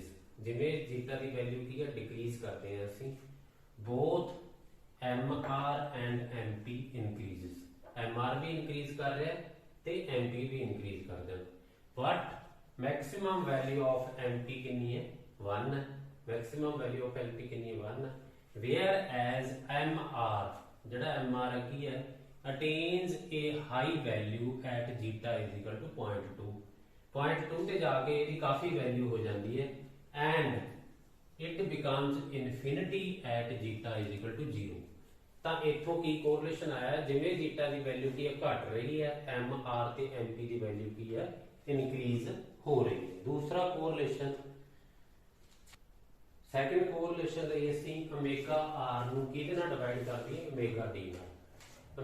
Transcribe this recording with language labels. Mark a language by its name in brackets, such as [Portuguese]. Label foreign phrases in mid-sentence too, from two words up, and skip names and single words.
[Punjabi] ਜਿਵੇਂ जीटा ਦੀ ਵੈਲਿਊ ਕੀ ਹੈ ਡਿਕਰੀਜ਼ ਕਰਦੇ ਹਾਂ ਅਸੀਂ [English] both mr and mp increases. [Punjabi] mr ਵੀ ਇਨਕਰੀਜ਼ ਕਰ ਰਿਹਾ ਤੇ mp ਵੀ ਇਨਕਰੀਜ਼ ਕਰ ਰਿਹਾ ਬਟ [English] maximum value of mp [Punjabi] ਕਿੰਨੀ ਹੈ 1 ਹੈ। [English] maximum value of mp [Punjabi] ਕਿੰਨੀ ਹੈ [English] 1 where as mr [Punjabi] ਜਿਹੜਾ mr ਹੈ ਕੀ ਹੈ [English] attains a high value at जीटा is equal to 0.2। [Punjabi] 0.2 ਤੇ ਜਾ ਕੇ ਇਹਦੀ ਕਾਫੀ ਵੈਲਿਊ ਹੋ ਜਾਂਦੀ ਹੈ [English] and it becomes infinity at जीटा is equal to 0। [Punjabi] ਤਾਂ ਇੱਥੋਂ ਕੀ ਕੋਰਿਲੇਸ਼ਨ ਆਇਆ, ਜਿਵੇਂ ਜੀਟਾ ਦੀ ਵੈਲਿਊ ਕੀ ਹੈ ਘਟ ਰਹੀ ਹੈ, ਐਮ ਆਰ ਤੇ ਐਮ ਪੀ ਦੀ ਵੈਲਿਊ ਕੀ ਹੈ ਇਨਕਰੀਜ਼ ਹੋ ਰਹੀ ਹੈ। ਦੂਸਰਾ ਕੋਰਿਲੇਸ਼ਨ, [English] second correlation [Punjabi] ਲਈ ਅਸੀਂ ਓਮੇਗਾ ਆਰ ਨੂੰ ਕਿਹਦੇ ਨਾਲ ਡਿਵਾਈਡ ਕਰ ਦਈਏ, ਓਮੇਗਾ ਡੀ ਨਾਲ।